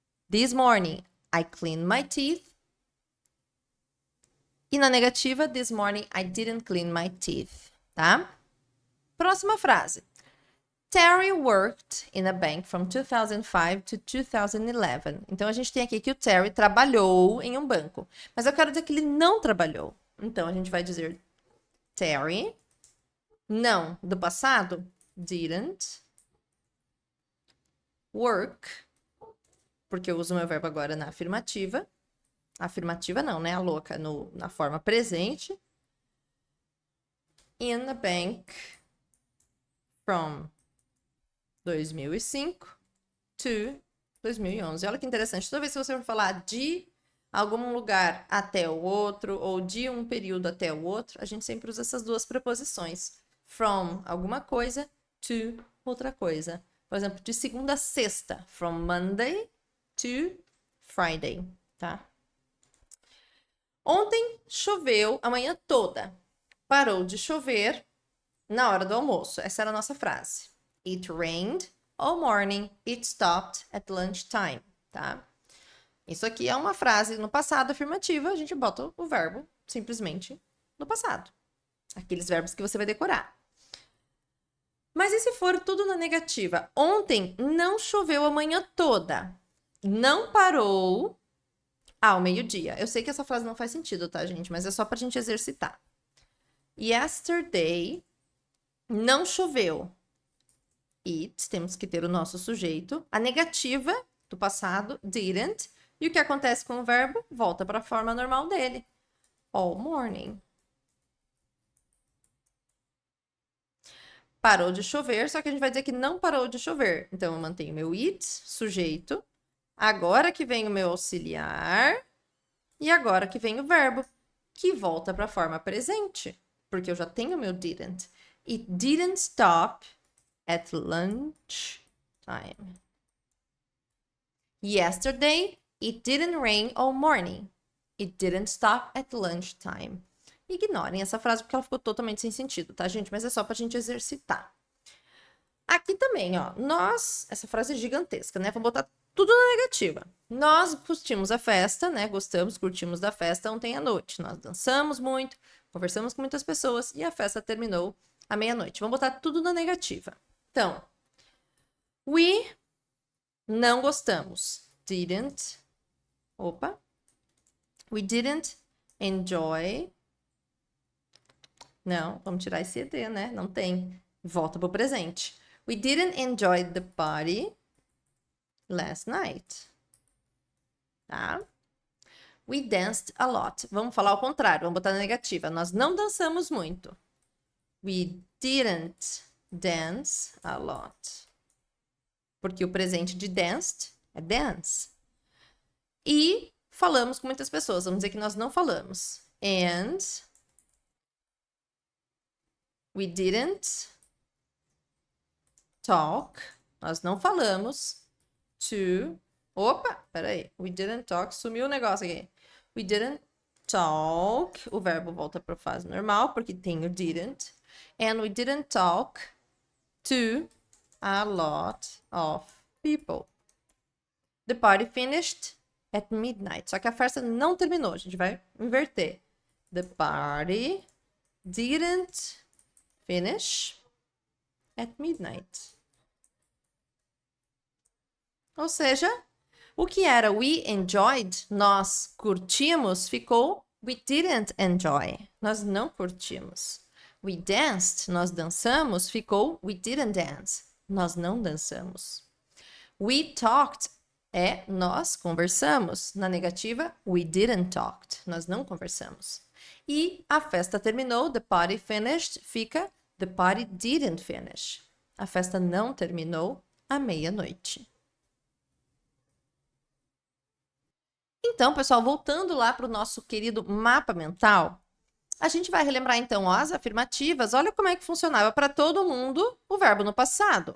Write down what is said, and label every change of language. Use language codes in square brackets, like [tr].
[en] This morning, I cleaned my teeth. [pt] E na negativa, [en] this morning, I didn't clean my teeth. [pt] Tá? Próxima frase. [en] Terry worked in a bank from 2005 to 2011. [pt] Então, a gente tem aqui que o Terry trabalhou em um banco. Mas eu quero dizer que ele não trabalhou. Então, a gente vai dizer Terry, não, do passado, [en] didn't work, [pt] porque eu uso o meu verbo agora na afirmativa. Afirmativa não, né? A louca, na forma presente. [en] In a bank from 2005 to 2011. [pt] Olha que interessante. Toda vez que você for falar de algum lugar até o outro, ou de um período até o outro, a gente sempre usa essas duas preposições. From alguma coisa to outra coisa. Por exemplo, de segunda a sexta. [en] From Monday to Friday, [pt] tá? Ontem choveu a manhã toda. Parou de chover na hora do almoço. Essa era a nossa frase. [en] It rained all morning. It stopped at lunchtime, [pt] tá? Isso aqui é uma frase no passado afirmativa. A gente bota o verbo simplesmente no passado. Aqueles verbos que você vai decorar. Mas e se for tudo na negativa? Ontem não choveu a manhã toda. Não parou ao meio-dia. Eu sei que essa frase não faz sentido, tá, gente? Mas é só pra gente exercitar. Yesterday não choveu. It, temos que ter o nosso sujeito. A negativa do passado, didn't. E o que acontece com o verbo? Volta para a forma normal dele. [en] All morning. [pt] Parou de chover, só que a gente vai dizer que não parou de chover. Então, eu mantenho meu it, sujeito. Agora que vem o meu auxiliar. E agora que vem o verbo, que volta para a forma presente. Porque eu já tenho meu didn't. [en] It didn't stop at lunch time. Yesterday, it didn't rain all morning. It didn't stop at lunchtime. [pt] Ignorem essa frase porque ela ficou totalmente sem sentido, tá, gente? Mas é só pra gente exercitar. Aqui também, ó. Essa frase é gigantesca, né? Vamos botar tudo na negativa. Nós curtimos a festa, né? Gostamos, curtimos da festa ontem à noite. Nós dançamos muito, conversamos com muitas pessoas e a festa terminou à meia-noite. Vamos botar tudo na negativa. Então, we não gostamos. Didn't. Opa. [en] We didn't enjoy. [pt] Não, vamos tirar esse ED, né? Não tem. Volta pro presente. [en] We didn't enjoy the party last night. [pt] Tá? [en] We danced a lot. [pt] Vamos falar ao contrário, vamos botar na negativa. Nós não dançamos muito. [en] We didn't dance a lot. [pt] Porque o presente de danced é dance. E falamos com muitas pessoas. Vamos dizer que nós não falamos. [en] And we didn't talk. [pt] Nós não falamos to... Opa, peraí. [en] We didn't talk. [pt] Sumiu o negócio aqui. [en] We didn't talk. [pt] O verbo volta para a fase normal, porque tem o didn't. [en] And we didn't talk to a lot of people. The party finished at midnight. [pt] Só que a festa não terminou. A gente vai inverter. [en] The party didn't finish at midnight. [pt] Ou seja, o que era [en] we enjoyed, [pt] nós curtimos, ficou [en] we didn't enjoy. [pt] Nós não curtimos. [en] We danced, [pt] nós dançamos, ficou [en] we didn't dance. [pt] Nós não dançamos. [en] We talked [pt] é nós conversamos. Na negativa, [en] we didn't talk. [pt] Nós não conversamos. E a festa terminou, [en] the party finished, [pt] fica [en] the party didn't finish. [pt] A festa não terminou à meia-noite. Então, pessoal, voltando lá para o nosso querido mapa mental, a gente vai relembrar então ó, as afirmativas. Olha como é que funcionava para todo mundo o verbo no passado.